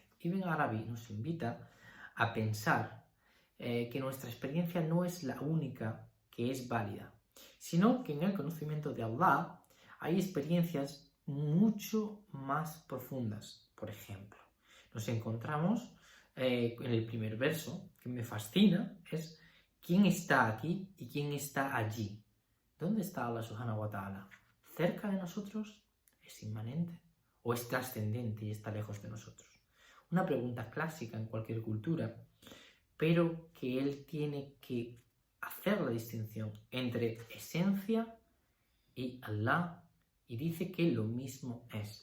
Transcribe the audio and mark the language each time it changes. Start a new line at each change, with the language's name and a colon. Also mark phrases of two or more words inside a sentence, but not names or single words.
Spanish: Ibn Arabi nos invita a pensar que nuestra experiencia no es la única que es válida, sino que en el conocimiento de Allah hay experiencias mucho más profundas. Por ejemplo, nos encontramos en el primer verso, que me fascina, es ¿quién está aquí y quién está allí? ¿Dónde está Allah
Arabic: سبحانه وتعالى?
Spanish: ¿Cerca de nosotros? ¿Es inmanente? ¿O es trascendente y está lejos de nosotros? Una pregunta clásica en cualquier cultura, pero que él tiene que hacer la distinción entre esencia y Allah, y dice que lo mismo es.